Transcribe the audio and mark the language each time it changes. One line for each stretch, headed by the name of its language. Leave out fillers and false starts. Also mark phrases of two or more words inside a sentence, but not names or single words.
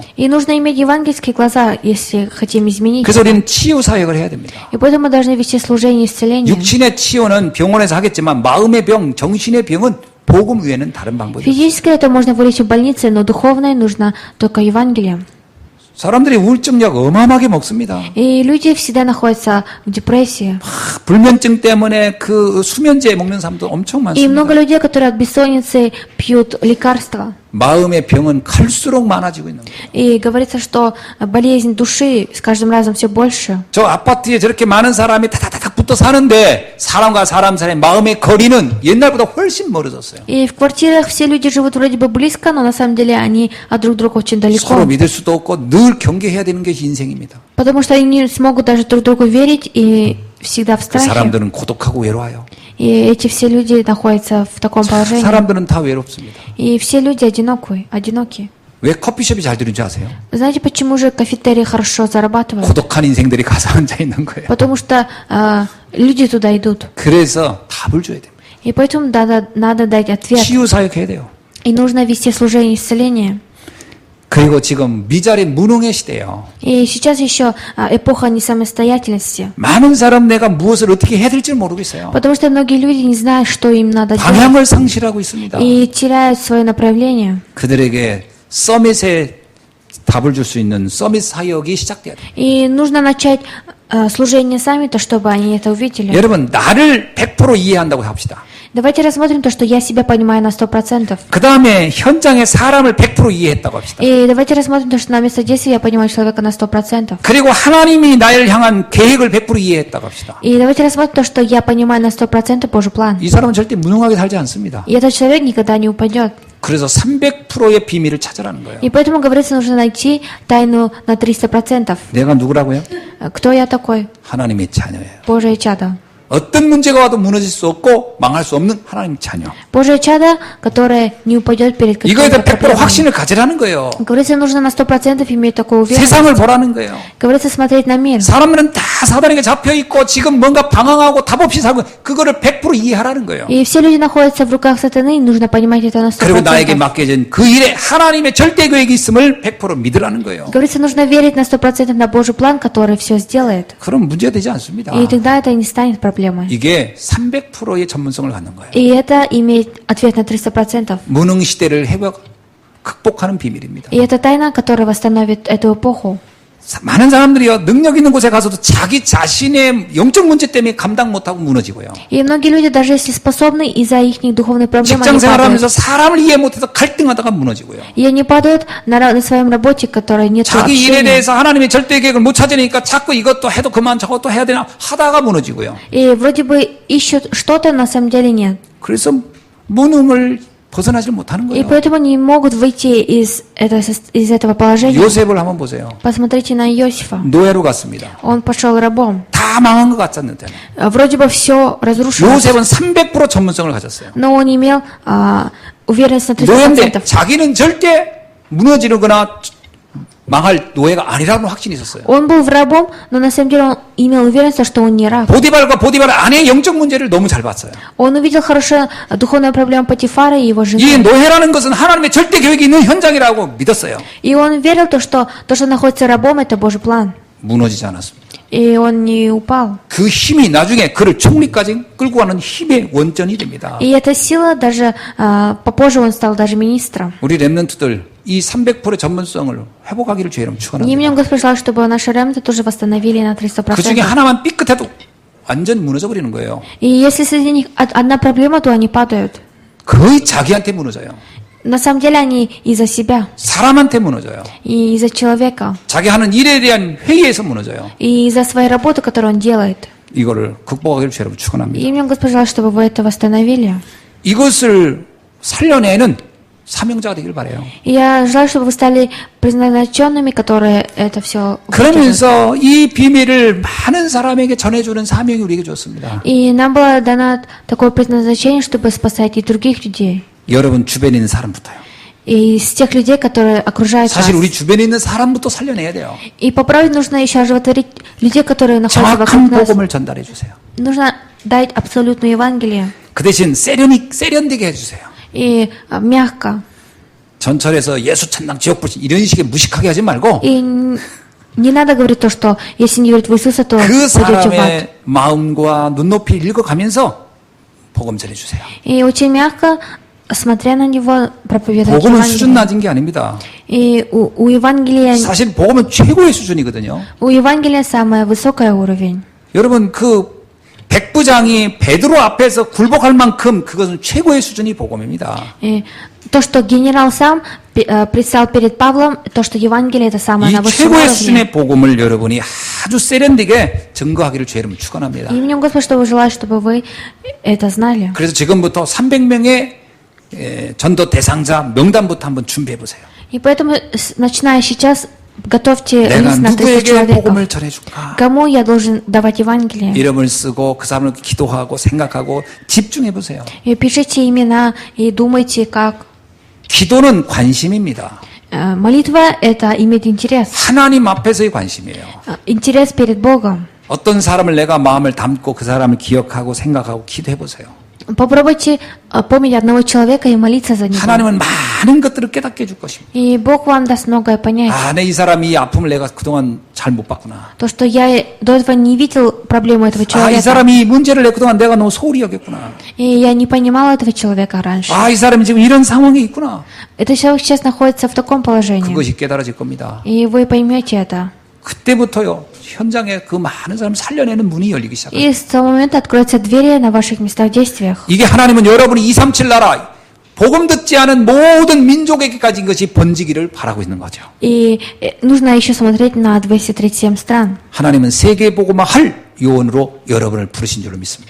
Russian: И нужно иметь евангельские глаза, если хотим изменить.
Korean: 그래서 우리는 치유 사역을 해야 됩니다.
Russian: И поэтому мы должны вести служение исцеления.
Korean: 육신의 치유는 병원에서 하겠지만 마음의 병, 정신의 병은 복음 외에는 다른 방법이 없어요.
Russian: Физическое это можно вылечить в больнице, но духовное нужно только Евангелием.
Korean: 사람들이 우울증약 어마어마하게 먹습니다.
Russian: И люди всегда находятся в депрессии.
Korean: 불면증 때문에 그 수면제 먹는 사람도 엄청
Russian: И много
Korean: 많습니다.
Russian: людей, которые от бессонницы пьют лекарства.
Korean: 마음의 병은 갈수록 많아지고 있는 거예요.
Russian: И говорится, что болезнь души с каждым разом все больше.
Korean: 저 아파트에 저렇게 많은 사람이 타닥타닥 붙어 사는데 사람과 사람 사이의 마음의 거리는 옛날보다 훨씬 멀어졌어요.
Russian: И в квартирах все люди живут вроде бы близко, но на самом деле они от друг друга очень
Korean: 서로
Russian: далеко.
Korean: 믿을 수도 없고 늘 경계해야 되는 것이 인생입니다.
Russian: Потому что они не смогут даже друг другу верить и всегда в
Korean: 그
Russian: страхе.
Korean: 사람들은 고독하고 외로워요.
Russian: И эти все люди находятся в таком положении.
Korean: 사람들은 다 외롭습니다.
Russian: И все люди одинокие.
Korean: 왜 커피숍이 잘 되는지 아세요?
Russian: Знаете, почему же кафетерии хорошо зарабатывают?
Korean: 고독한 인생들이 가서 앉아 있는 거예요.
Russian: Потому что люди туда идут.
Korean: 그래서 답을 줘야 됩니다.
Russian: И поэтому надо дать ответ.
Korean: 치유 사역해야 돼요.
Russian: И нужно вести служение исцеления.
Korean: 그리고 지금 미자리 무능의 시대예요.
Russian: И сейчас еще эпоха несамостоятельности.
Korean: 많은 사람 내가 무엇을 어떻게 해야 될지 모르겠어요.
Russian: Потому что многие люди не знают, что им надо делать.
Korean: 방향을 상실하고 있습니다.
Russian: И теряют свое направление.
Korean: 그들에게 서밋에 답을 줄 수 있는 서밋 사역이 시작돼야 돼요.
Russian: И нужно начать служение саммита, чтобы они это увидели.
Korean: 여러분, на를 100% 이해한다고 합시다.
Russian: Давайте рассмотрим то, что я себя понимаю на 100%.
Korean: 그 다음에 현장의 사람을 100% 이해했다고 합시다.
Russian: И давайте рассмотрим то, что на место действия я понимаю человека на 100%.
Korean: 그리고 하나님이 나를 향한 계획을 100% 이해했다고 합시다.
Russian: И давайте рассмотрим то, что я понимаю на 100% Божий план.
Korean: 이 사람은 절대 무능하게 살지 않습니다.
Russian: И этот человек никогда не упадет.
Korean: 그래서 300%의 비밀을 찾으라는 거예요.
Russian: И поэтому, говорится, нужно найти тайну на 300%.
Korean: 내가 누구라고요?
Russian: Кто я такой?
Korean: 하나님의 자녀예요.
Russian: Божие чадо.
Korean: 어떤 문제가 와도 무너질 수 없고 망할 수 없는 하나님의 자녀.
Russian: Божие чадо, которое не упадет перед
Korean: 이거에 대해
Russian: какими-то 100% проблемами.
Korean: 확신을 가지라는 거예요.
Russian: Говорится, нужно на 100% иметь такую уверенность.
Korean: 세상을 보라는 거예요.
Russian: Говорится, смотреть на мир.
Korean: 사람들은 다 사단에게 잡혀 있고 지금 뭔가 방황하고 답 없이 살고 그거를 100% 이해하라는 거예요.
Russian: И все люди находятся в руках сатаны, и нужно понимать это на
Korean: 그리고 나에게
Russian: 100%.
Korean: 맡겨진 그 일에 하나님의 절대 계획이 있음을 100% 믿으라는 거예요.
Russian: Говорится, нужно верить на 100% на Божий план, который все сделает.
Korean: 그럼 문제가 되지 않습니다.
Russian: И тогда это не станет проблемой.
Korean: 이게 300%의 전문성을 갖는 거예요.
Russian: И это имеет ответ на 300%.
Korean: 무능 시대를 극복하는 비밀입니다.
Russian: И это тайна, которая восстановит эту эпоху.
Korean: 많은 사람들이요 능력 있는 곳에 가서도 자기 자신의 영적 문제 때문에 감당 못하고 무너지고요.
Russian: И многие люди, даже если способны, из-за их духовных проблем,
Korean: 직장
Russian: они
Korean: 생활하면서
Russian: падают.
Korean: 사람을 이해 못해서 갈등하다가 무너지고요.
Russian: И они падают на своем работе, которой нет
Korean: 자기 일에
Russian: общения.
Korean: 대해서 하나님의 절대 계획을 못 찾으니까 자꾸 이것도 해도 그만 저것도 해야 되나 하다가 무너지고요.
Russian: И вроде бы ищут что-то, на самом деле нет.
Korean: 그래서 무능을 벗어나지 못하는
Russian: И
Korean: 거예요.
Russian: поэтому не могут выйти из этого положения.
Korean: 요셉을 한번 보세요.
Russian: Посмотрите на Иосифа.
Korean: 노예로 갔습니다.
Russian: Он пошел рабом.
Korean: 다 망한 것 같았는데
Russian: Вроде бы все разрушилось.
Korean: 요셉은 300% 전문성을 가졌어요.
Russian: Но он имел уверенность на
Korean: 노예인데
Russian: 300%.
Korean: 자기는 절대 무너지거나 망할 노예가 아니라는 확신이 있었어요.
Russian: Он был рабом, но на самом деле он имел уверенность, что он не раб.
Korean: 보디발과 보디발 아내의 영적 문제를 너무 잘 봤어요.
Russian: Он увидел хорошо духовную проблему Патифара и его
Korean: 이
Russian: жены.
Korean: 노예라는 것은 하나님의 절대 계획이 있는 현장이라고 믿었어요.
Russian: И он верил, что что находится рабом, это Божий план.
Korean: 무너지지 않았습니다.
Russian: И он не упал.
Korean: 그 힘이 나중에 그를 총리까지 끌고 가는 힘의 원전이 됩니다.
Russian: И эта сила даже попозже он стал даже министром.
Korean: 우리 랩런트들 이 300%의 전문성을 회복하기를 주의 이름
Russian: Не
Korean: 축원합니다.
Russian: мне Господь желал, чтобы наши ремты тоже восстановили на
Korean: 그 중에
Russian: 300%.
Korean: 하나만 삐끗해도 완전 무너져 버리는 거예요.
Russian: И если среди них одна проблема, то они падают.
Korean: 거의 자기한테 무너져요.
Russian: На самом деле они из-за себя,
Korean: 사람한테 무너져요.
Russian: и из-за человека,
Korean: 자기 하는 일에 대한 회의에서 무너져요.
Russian: и из-за своей работы, которую он делает.
Korean: 이거를 극복하기를 주의 이름 축원합니다.
Russian: И мне Господь желал, чтобы вы это восстановили.
Korean: 이것을 살려내는 사명자가 되길 바래요.
Russian: И я желаю, чтобы вы стали предназначенными, которые это все
Korean: 그러면서 이 비밀을 많은 사람에게 전해주는 사명이 우리에게 줬습니다.
Russian: И нам было дано такое предназначение, чтобы спасать и других людей.
Korean: 여러분 주변에 있는 사람부터요.
Russian: И из тех людей, которые окружают
Korean: 사실
Russian: нас.
Korean: 우리 주변에 있는 사람부터 살려내야 돼요.
Russian: И поправить нужно еще оживотворить людей, которые находятся
Korean: 정확한
Russian: вокруг нас.
Korean: 복음을 전달해 주세요.
Russian: Нужно дать абсолютное Евангелие.
Korean: 그 대신 세련되게 해주세요.
Russian: И мягко.
Korean: 전철에서 예수 천당 지옥 불신 이런 식의 무식하게 하지 말고
Russian: И не надо говорить то, что если не верить в Иисуса, то
Korean: 그
Russian: пойдете в ад.
Korean: 사람의 마음과 눈높이 읽어가면서 복음 전해주세요.
Russian: И очень мягко, смотря на него, проповедовать
Korean: 복음은 수준
Russian: Евангелие.
Korean: 낮은 게 아닙니다.
Russian: И у Евангелия,
Korean: 사실 복음은 최고의 수준이거든요.
Russian: у Евангелия самый высокий уровень.
Korean: 여러분 그 백부장이 베드로 앞에서 굴복할 만큼 그것은 최고의 수준이 복음입니다.
Russian: И то, что генерал сам предстал перед Павлом, то, что Евангелие это самое
Korean: 이
Russian: на высшем
Korean: 최고의
Russian: уровне.
Korean: 수준의 복음을 여러분이 아주 세련되게 증거하기를 주 여러분 축원합니다.
Russian: Именем Господа, чтобы желаю, чтобы вы это знали.
Korean: 그래서 지금부터 300명의 전도 대상자 명단부터 한번 준비해 보세요.
Russian: И поэтому, начиная сейчас, готовьте
Korean: 내가
Russian: лист на 300
Korean: 누구에게
Russian: человеков.
Korean: 복음을 전해줄까?
Russian: Кому я должен давать Евангелие?
Korean: 이름을 쓰고 그 사람을 기도하고 생각하고 집중해 보세요.
Russian: И пишите имена и думайте, как.
Korean: 기도는 관심입니다.
Russian: Молитва – это иметь интерес.
Korean: 하나님 앞에서의 관심이에요.
Russian: Интерес перед Богом.
Korean: 어떤 사람을 내가 마음을 담고 그 사람을 기억하고 생각하고 기도해 보세요.
Russian: Попробуйте помнить одного человека и молиться за него.
Korean: 하나님은 많은 것들을 깨닫게 해줄 것입니다.
Russian: И Бог вам даст многое понять.
Korean: 아, 내 이 사람이 이 아픔을 내가 그동안 잘 못 봤구나.
Russian: То, что я до этого не видел проблему этого
Korean: 아, 이
Russian: человека.
Korean: 사람이 이 문제를 내 그동안 내가 너무 소홀히 여겼구나.
Russian: И я не понимала этого человека раньше.
Korean: 아, 이 사람이 지금 이런 상황에 있구나.
Russian: Этот человек сейчас находится в таком положении.
Korean: 그것이 깨달아질 겁니다.
Russian: И вы поймете это.
Korean: 그때부터요, 현장에 그 많은 사람을 살려내는 문이 열리기 시작합니다.
Russian: И с того момента откроются двери на ваших местах действиях.
Korean: 이게 하나님은 여러분이 237 나라, 복음 듣지 않은 모든 민족에게까지 이것이 번지기를 바라고 있는 거죠.
Russian: И нужно еще смотреть на 237 стран.
Korean: 하나님은 세계 복음화 할 요원으로 여러분을 부르신 줄로 믿습니다.